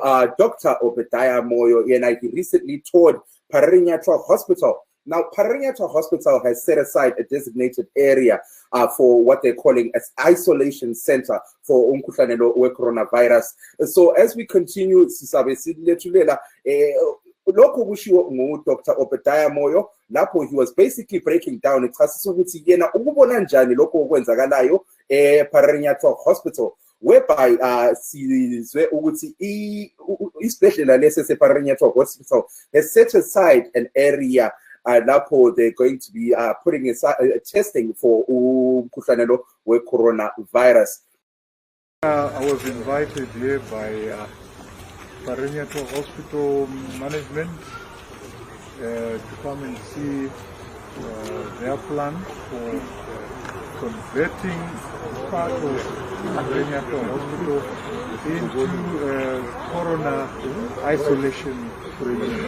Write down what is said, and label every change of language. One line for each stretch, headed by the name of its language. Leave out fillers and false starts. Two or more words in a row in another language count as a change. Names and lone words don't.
English: Obadiah Moyo, he recently toured Pararinyatwa Hospital Now, Pararinyato Hospital has set aside a designated area for what they're calling an isolation center for
North Ndebele: umkhuhlane we-coronavirus.
English: So as we continue,
North Ndebele: sisabe silethulela lokho kushiwo ngu-Dr.
English: Obadiah Moyo lapho he was basically breaking down
North Ndebele: echasisa ukuthi yena ukubona njani lokho okwenzakalayo
English: Pararinyato Hospital, whereby
North Ndebele: sizwe ukuthi isibhedlela lesi sePararinyato
English: Hospital has set aside an area lapho they're going to be putting aside testing for
North Ndebele: umkhuhlane lo we-coronavirus.
English: I was invited here by Pararinyato Hospital management to come and see their plan for converting part of Pararinyato Hospital into corona isolation unit.